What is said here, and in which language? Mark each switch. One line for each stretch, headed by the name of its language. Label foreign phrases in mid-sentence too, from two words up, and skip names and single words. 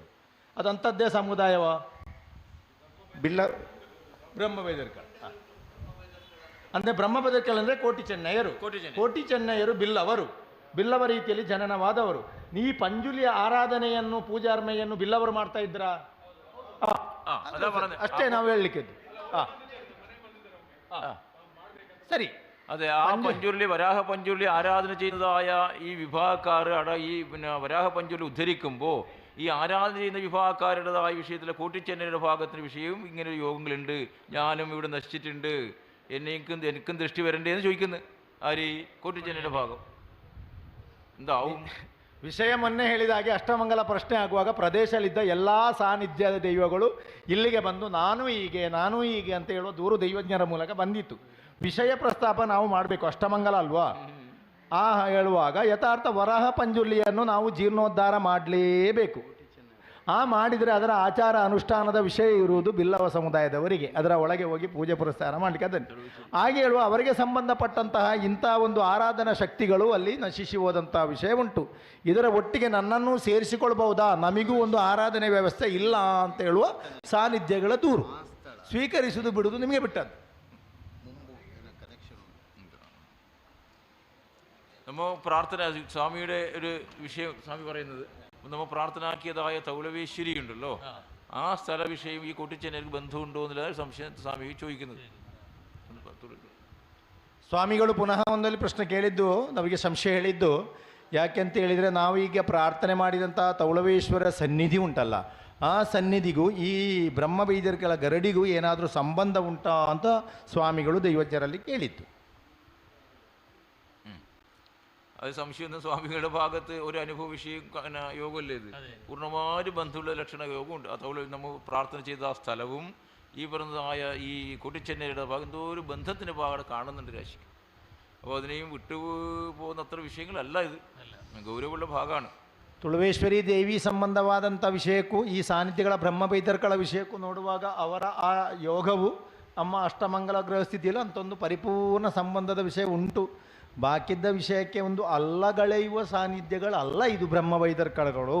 Kannada: ಅದಂಥದ್ದೇ ಸಮುದಾಯವ ಬಿಲ್ಲ ಬ್ರಹ್ಮವೇದರ್ಕಳ ಅಂದರೆ ಬ್ರಹ್ಮಬದಕಲ್ ಅಂದರೆ ಕೋಟಿ ಚೆನ್ನಯ್ಯರು ಬಿಲ್ಲವ ರೀತಿಯಲ್ಲಿ ಜನನವಾದವರು. ಈ ಪಂಜುಲಿಯ ಆರಾಧನೆಯನ್ನು ಪೂಜಾರ್ಮೆಯನ್ನು ಬಿಲ್ಲವರು ಮಾಡ್ತಾ ಇದ್ರಾ? ಅಷ್ಟೇ ನಾವು ಹೇಳಲಿಕ್ಕಿದ್ದು.
Malayalam: സരി അതെ, ആ പഞ്ചുരുളി വരാഹ പഞ്ചുരുളി ആരാധന ചെയ്യുന്നതായ ഈ വിഭാഗക്കാർ ഈ പിന്നെ വരാഹ പഞ്ചുരുളി ഉദ്ധരിക്കുമ്പോൾ ഈ ആരാധന ചെയ്യുന്ന വിഭാഗക്കാരുടേതായ വിഷയത്തിലെ കൂട്ടിച്ചെന്നയുടെ ഭാഗത്തിന് വിഷയവും ഇങ്ങനെ യോഗങ്ങളുണ്ട്, ഞാനും ഇവിടെ നശിച്ചിട്ടുണ്ട്, എനിക്കും ദൃഷ്ടി വരണ്ടേന്ന് ചോദിക്കുന്നത് ആര്? കൂട്ടിച്ചെന്നയുടെ ഭാഗം എന്താവും
Kannada: ವಿಷಯ ಮೊನ್ನೆ ಹೇಳಿದ ಹಾಗೆ ಅಷ್ಟಮಂಗಲ ಪ್ರಶ್ನೆ ಆಗುವಾಗ ಪ್ರದೇಶದಲ್ಲಿದ್ದ ಎಲ್ಲ ಸಾನ್ನಿಧ್ಯದ ದೈವಗಳು ಇಲ್ಲಿಗೆ ಬಂದು ನಾನು ಹೀಗೆ ಅಂತ ಹೇಳುವ ದೂರು ದೈವಜ್ಞರ ಮೂಲಕ ಬಂದಿತ್ತು. ವಿಷಯ ಪ್ರಸ್ತಾಪ ನಾವು ಮಾಡಬೇಕು, ಅಷ್ಟಮಂಗಲ ಅಲ್ವಾ? ಆ ಹೇಳುವಾಗ ಯಥಾರ್ಥ ವರಹ ಪಂಜುರ್ಲಿಯನ್ನು ನಾವು ಜೀರ್ಣೋದ್ಧಾರ ಮಾಡಲೇಬೇಕು. ಮಾಡಿದರೆ ಅದರ ಆಚಾರ ಅನುಷ್ಠಾನದ ವಿಷಯ ಇರುವುದು ಬಿಲ್ಲವ ಸಮುದಾಯದವರಿಗೆ, ಅದರ ಒಳಗೆ ಹೋಗಿ ಪೂಜೆ ಪುರಸ್ಕಾರ ಮಾಡಲಿಕ್ಕೆ ಅದನ್ನು ಹಾಗೆ ಹೇಳುವ ಅವರಿಗೆ ಸಂಬಂಧಪಟ್ಟಂತಹ ಇಂಥ ಒಂದು ಆರಾಧನಾ ಶಕ್ತಿಗಳು ಅಲ್ಲಿ ನಶಿಸಿ ಹೋದಂಥ ವಿಷಯ ಉಂಟು. ಇದರ ಒಟ್ಟಿಗೆ ನನ್ನನ್ನು ಸೇರಿಸಿಕೊಳ್ಬಹುದಾ? ನಮಗೂ ಒಂದು ಆರಾಧನೆ ವ್ಯವಸ್ಥೆ ಇಲ್ಲ ಅಂತ ಹೇಳುವ ಸಾನ್ನಿಧ್ಯಗಳ ದೂರು ಸ್ವೀಕರಿಸುವುದು ಬಿಡುವುದು ನಿಮಗೆ ಬಿಟ್ಟದ್ದು.
Malayalam: നമ്മ പ്രാർത്ഥന സ്വാമിയുടെ ഒരു വിഷയം സ്വാമി പറയുന്നത്, നമ്മൾ പ്രാർത്ഥനാക്കിയതായ തൗളവേശ്വരി ഉണ്ടല്ലോ, ആ സ്ഥല വിഷയം ഈ കൂട്ടിച്ചെന്നൈക്ക് ബന്ധമുണ്ടോ എന്നുള്ള സംശയം സ്വാമി ചോദിക്കുന്നത്.
Kannada: ಸ್ವಾಮಿಗಳು ಪುನಃ ಒಂದಲ್ಲಿ ಪ್ರಶ್ನೆ ಕೇಳಿದ್ದು, ನಮಗೆ ಸಂಶಯ ಹೇಳಿದ್ದು ಯಾಕೆಂತ ಹೇಳಿದರೆ, ನಾವೀಗ ಪ್ರಾರ್ಥನೆ ಮಾಡಿದಂಥ ತೌಳವೇಶ್ವರ ಸನ್ನಿಧಿ ಉಂಟಲ್ಲ, ಆ ಸನ್ನಿಧಿಗೂ ಈ ಬ್ರಹ್ಮಬೈದರ್ಗಳ ಗರಡಿಗೂ ಏನಾದರೂ ಸಂಬಂಧ ಉಂಟಾ ಅಂತ ಸ್ವಾಮಿಗಳು ದೈವಜ್ಞರಲ್ಲಿ ಕೇಳಿದ್ದು.
Malayalam: അത് സംശയം സ്വാമികളുടെ ഭാഗത്ത് ഒരു അനുഭവ വിഷയം യോഗമല്ലേ ഇത്, പൂർണ്ണമായും ബന്ധമുള്ള ലക്ഷണ യോഗമുണ്ട്. അതുപോലെ നമ്മൾ പ്രാർത്ഥന ചെയ്ത ആ സ്ഥലവും ഈ പറഞ്ഞതായ ഈ കൊട്ടിച്ചെന്നൈയുടെ ഭാഗം എന്തോ ഒരു ബന്ധത്തിൻ്റെ ഭാഗം കാണുന്നുണ്ട് രാശിക്ക്. അപ്പോൾ അതിനെയും വിട്ടു പോകുന്ന അത്ര വിഷയങ്ങളല്ല, ഇത് ಗೌರವವುಳ್ಳ ಭಾಗമാണ്.
Kannada: ತುಳುವೇಶ್ವರಿ ದೇವಿ ಸಂಬಂಧವಾದಂಥ ವಿಷಯಕ್ಕೂ ಈ ಸಾನ್ನಿಧ್ಯಗಳ ಬ್ರಹ್ಮಬೈದರ್ಗಳ ವಿಷಯಕ್ಕೂ ನೋಡುವಾಗ ಅವರ ಆ ಯೋಗವು ನಮ್ಮ ಅಷ್ಟಮಂಗಲ ಗ್ರಹ ಸ್ಥಿತಿಯಲ್ಲಿ ಅಂತೊಂದು ಪರಿಪೂರ್ಣ ಸಂಬಂಧದ ವಿಷಯ ಉಂಟು. ಬಾಕಿದ್ದ ವಿಷಯಕ್ಕೆ ಒಂದು ಅಲ್ಲಗಳೆಯುವ ಸಾನ್ನಿಧ್ಯಗಳಲ್ಲ ಇದು ಬ್ರಹ್ಮಬೈದರ್ಕಳಗಳು.